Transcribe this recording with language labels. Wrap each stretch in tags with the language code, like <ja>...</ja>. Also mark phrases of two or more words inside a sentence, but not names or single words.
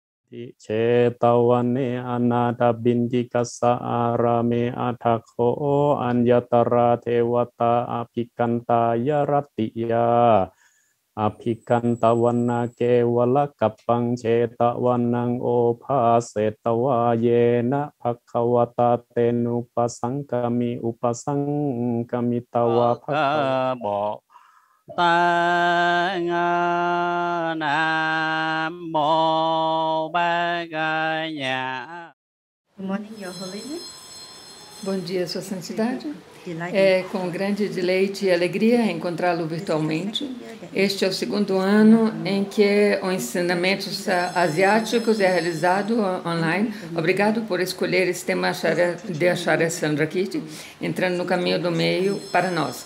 <pi>ติเชตวันเนอนาถบินทิกัสสะอาราเมอัฏฐโคอัญญตราเทวตาอภิกันตายรตติยาอภิกันตวันนาเกวลกัปปังเชตวันนังโอภาเสตวาเยนะภควตาเตนุปสังกมิอุปสังกมิตวะภคว ตางานะโมบากายะ</pi> <en>Good morning, Your Holiness.</en> <pt>Bom dia, Sua Santidade. É com grande deleite e alegria encontrá-lo virtualmente. Este é o segundo ano em que o ensinamentos asiáticos é realizado online. Obrigado por escolher esse tema de Acharya Chandrakirti, entrando no caminho do meio para nós.</pt>